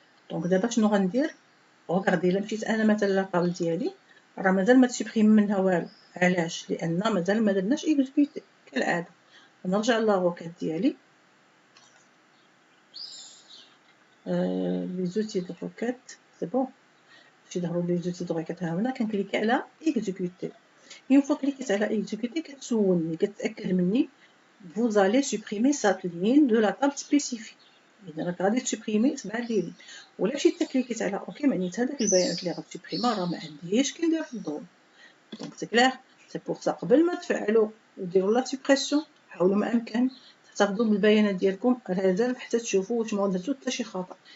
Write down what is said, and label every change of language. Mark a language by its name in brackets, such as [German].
[Arabic] دونك دابا شنو غندير؟ وغاردي الا مشيت انا مثلا لاطابل ديالي راه مازال ما تسوبريم منها والو. علاش؟ لان مازال ما درناش اكزيكوتي كالعاده. نرجع لا روكيت ديالي لي زوتي دو روكيت سي بون. مشي ظهروا لي زوتي دو روكيت ها هنا، كنكليكي على اكزيكوتي. اون فوا كليكيت على اكزيكوتي كتسولني كتاكد مني [French] vous allez supprimer cette ligne de la table spécifique. [Arabic] اذا راك غادي تسوبريمي 7 لين. ولا مشيت كليكيت على اوكي معناتها هذاك البيانات اللي غتسوبريما راه ما عنديش كندير في الضوء. دونك سي كلير. سي بور سا قبل ما تفعلوا وديروا لا سوبريسيون حاولوا ما امكن تحتفظوا بالبيانات ديالكم ريزيرف حتى تشوفوا واش ما درتو حتى شي خطا.